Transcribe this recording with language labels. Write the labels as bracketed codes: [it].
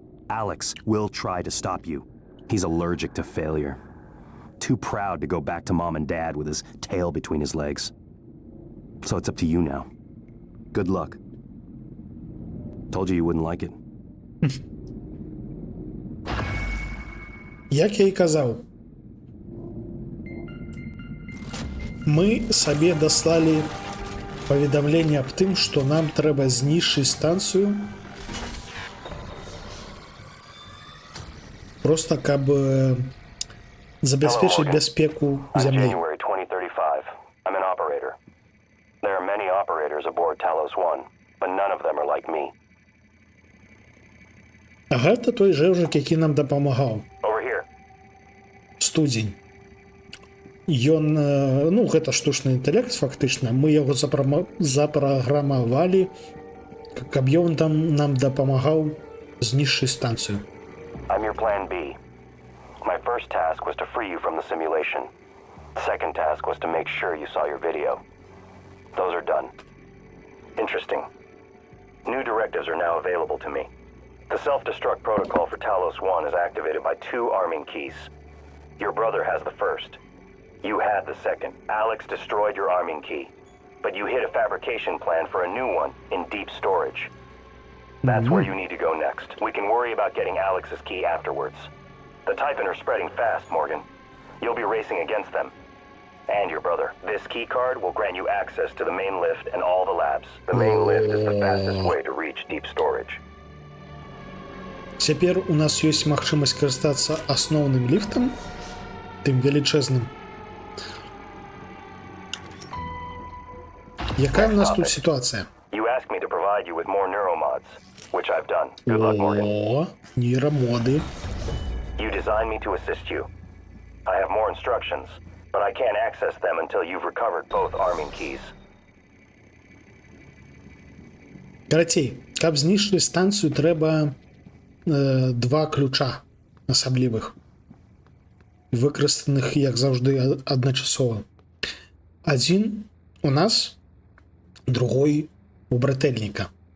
[en] Alex will try to stop you. He's allergic to failure. Too proud to go back to Mom and Dad with his tail between his legs. So it's up to you now. Good luck. Told you wouldn't like it. [be] Як я і казаў, мы сабе даслалі паведамленне аб тым, што нам трэба знішчыць станцыю, просто каб забяспечыць бяспеку зямлі. [en] January 2035. I'm an operator. There are many operators aboard Talos 1, but none of them are like me. [be] А гэта той жэўжык, які нам дапамагаў. [en] Over here. [be] Студзень. Ён, ну, гэта штучны інтэлект, фактычна. Мы яго запраграмавалі, каб ён там нам дапамагаў знішчыць станцыю. [en] I'm your plan B. My first task was to free you from the simulation. The second task was to make sure you saw your video. Those are done. Interesting. New directives are now available to me. The self-destruct protocol for Talos 1 is activated by 2 arming keys. Your brother has the first. You had the second. Alex destroyed your arming key. But you hid a fabrication plan for a new one in deep storage. That's where you need to go next. We can worry about getting Alex's key afterwards. The Typhon are spreading fast, Morgan. You'll be racing against them. And your brother. This key card will grant you access to the main lift and all the labs. The main lift is the fastest way to reach deep storage. [be] Цяпер у нас ёсць магчымасць карыстацца асноўным ліфтам, тым велічэзным. Якая у нас тут сітуацыя? [en] You asked me to provide you with more neuromods, which I've done. Good luck, Morgan. [be] О, нейромоды. [en] You designed me to assist you. I have more instructions, but I can't access them until you've recovered both arming keys. [be] Карацей, каб знішчыць станцыю, трэба 2 ключа асаблівых, выкарыстаных, як заўжды, адначасова. Адзін у нас, другой у брательніка.